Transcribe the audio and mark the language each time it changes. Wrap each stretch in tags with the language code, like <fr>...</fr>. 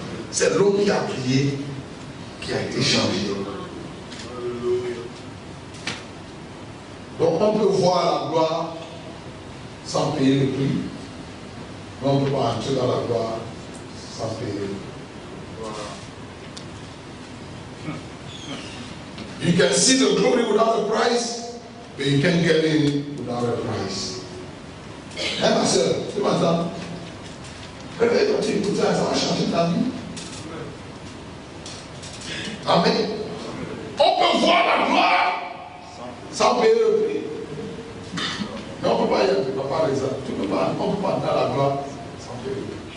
<fr>C'est l'homme qui a prié qui a été changé. Alléluia. Donc on peut voir la gloire sans payer le prix. Mais on ne peut pas entrer dans la gloire sans payer le prix.</fr> <en>You can see the glory without a price, but you can't get in without a price.</en> <fr>Hein, ma soeur, tu m'entends? Réveille-toi, tu écoutes ça, ça va changer ta vie. Amen. On peut voir la gloire sans payer le prix. Mais on ne peut pas y aller, par exemple. On ne peut pas dans la gloire sans payer le prix.</fr>